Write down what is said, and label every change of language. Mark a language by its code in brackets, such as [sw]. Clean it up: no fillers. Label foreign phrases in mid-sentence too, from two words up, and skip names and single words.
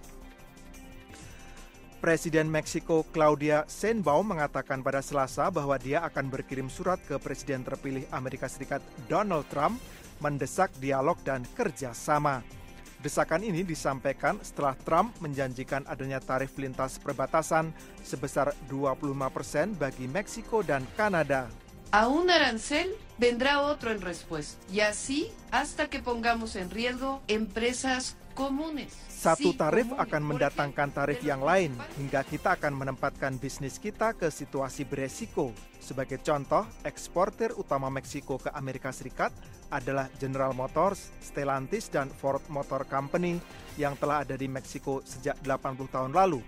[id] Presiden Meksiko Claudia Sheinbaum mengatakan pada Selasa bahwa dia akan berkirim surat ke Presiden terpilih Amerika Serikat Donald Trump mendesak dialog dan kerjasama. Desakan ini disampaikan setelah Trump menjanjikan adanya tarif lintas perbatasan sebesar 25% bagi Meksiko dan Kanada. [es] A un arancel vendrá otro en respuesta, y así hasta que pongamos en riesgo empresas comunes. [id] Satu tarif akan mendatangkan tarif yang lain hingga kita akan menempatkan bisnis kita ke situasi beresiko. Sebagai contoh, eksportir utama Meksiko ke Amerika Serikat adalah General Motors, Stellantis, dan Ford Motor Company yang telah ada di Meksiko sejak 80 tahun lalu.